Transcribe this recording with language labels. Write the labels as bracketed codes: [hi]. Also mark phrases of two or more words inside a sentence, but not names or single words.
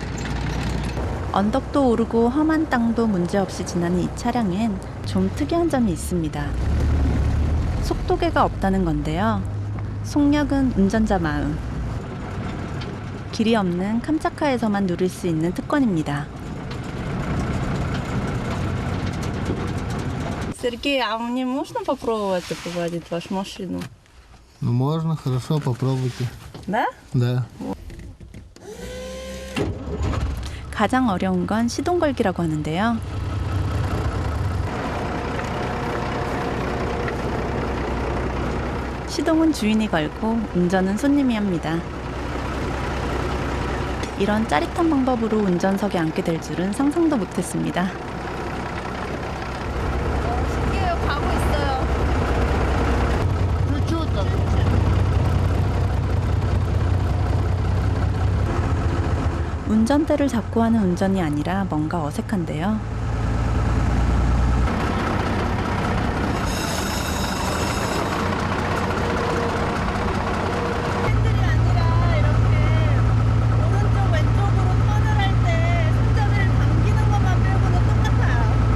[ko] 언덕도 오르고 험한 땅도 문제없이 지나는 이 차량엔 좀 특이한 점이 있습니다. 속도계가 없다는 건데요. 속력은 운전자 마음. 길이 없는 캄차카에서만 누릴 수 있는 특권입니다. [ru] Сергей, а мне можно попробовать поводить вашу машину? Ну, можно, хорошо, попробуйте. Да? Да. [ko] 가장 어려운 건 시동 걸기라고 하는데요. 시동은 주인이 걸고 운전은 손님이 합니다. 이런 짜릿한 방법으로 운전석에 앉게 될 줄은 상상도 못했습니다. 신기해요. 가고 있어요. [ru] Чуть-чуть там. [ko] 운전대를 잡고 하는 운전이 아니라 뭔가 어색한데요. 핸들이 아니라 이렇게 오른쪽 왼쪽으로 턴을 할 때 손잡이를 당기는 것만 빼고는 똑같아요.